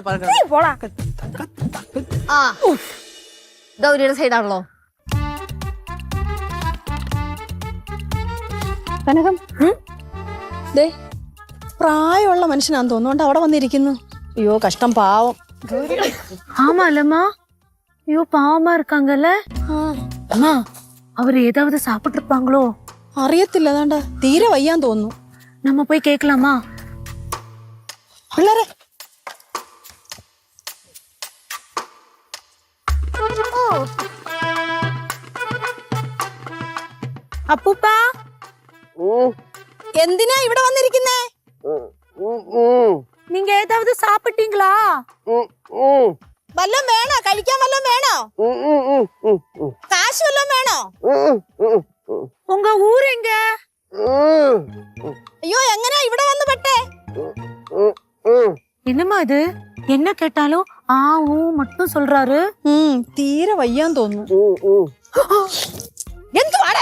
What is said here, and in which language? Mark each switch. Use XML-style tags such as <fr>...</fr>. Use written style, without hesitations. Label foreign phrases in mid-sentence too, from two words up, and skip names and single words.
<ml>പോടാ. ഗൗരിയുടെ സൈഡാണല്ലോ. കനകം ദേ പ്രായമുള്ള മനുഷ്യനാന്ന് തോന്നുന്നുണ്ട് അവിടെ വന്നിരിക്കുന്നു. അയ്യോ കഷ്ടം, പാവം.</ml> <ta>ஆமா இல்லம்மா, ஐயோ பாவமா இருக்காங்கல்ல. அம்மா, அவர் ஏதாவது சாப்பிட்டு இருப்பாங்களோ?</ta> <ml>അറിയത്തില്ല, അതാണ്ട തീരെ വയ്യാൻ തോന്നുന്നു.</ml> <ta>நம்ம போய் கேட்கலாமா?</ta> <ml>പിള്ളേരെ അപ്പൂപ്പാ, എന്തിനാ ഇവിടെ വന്നിരിക്കുന്നേ?</ml> <ta>நீங்க ஏதாவது சாப்பிட்டீங்களா?</ta> <ml>വല്ലതും വേണോ? കഴിക്കാൻ വല്ലതും വേണോ? കാശ് വല്ലതും വേണോ?</ml> <ta>உங்க ஊர் எங்க?</ta> <ml>അയ്യോ, എങ്ങനെയാ ഇവിടെ വന്ന് പെട്ടേ?</ml> <ta>என்னம்மா இது? என்ன கேட்டாலும் ஆ ஊ மட்டும் சொல்றாரு.</ta> <ml>തീരെ വയ്യാൻ തോന്നുന്നു. എന്ത്</ml>